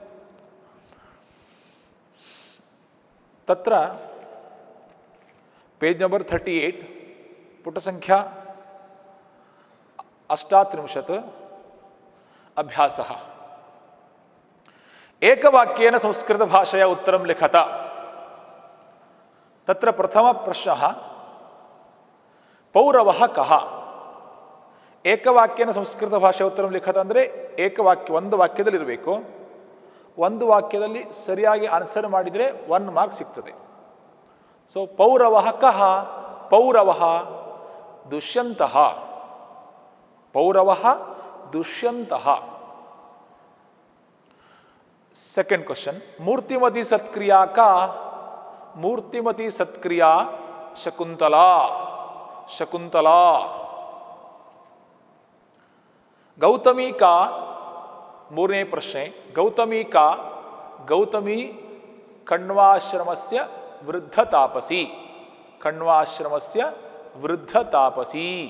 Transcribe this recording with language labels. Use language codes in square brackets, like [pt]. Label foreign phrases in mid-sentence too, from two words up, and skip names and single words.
[sa] तत्र [en] page number [sa] 38 पुटसंख्या 38 अभ्यासः। एकवाक्येन संस्कृतभाषया उत्तरं लिखत। तत्र प्रथमप्रश्नः पौरवः कः? ಏಕವಾಕ್ಯನ ಸಂಸ್ಕೃತ ಭಾಷೆ ಉತ್ತರ ಲಿಖತ [kn] ಅಂದರೆ ಏಕವಾಕ್ಯ ಒಂದು ವಾಕ್ಯದಲ್ಲಿ ಇರಬೇಕು. ಒಂದು ವಾಕ್ಯದಲ್ಲಿ ಸರಿಯಾಗಿ ಆನ್ಸರ್ ಮಾಡಿದರೆ 1 ಮಾರ್ಕ್ ಸಿಗ್ತದೆ. [sa] ಸೊ ಪೌರವಃ ಕಃ? ಪೌರವಃ ದುಷ್ಯಂತಃ. ಪೌರವಃ ದುಷ್ಯಂತಃ. [en] second question, [sa] ಮೂರ್ತಿಮತಿ ಸತ್ಕ್ರಿಯಾ ಕಾ? ಮೂರ್ತಿಮತಿ ಸತ್ಕ್ರಿಯಾ ಶಕುಂತಲಾ. ಶಕುಂತಲಾ. गौतमी का मूरने प्रश्ने गौतमी का गौतमी कण्वाश्रमस्य वृद्धतापसी. कण्वाश्रमस्य वृद्धतापसी.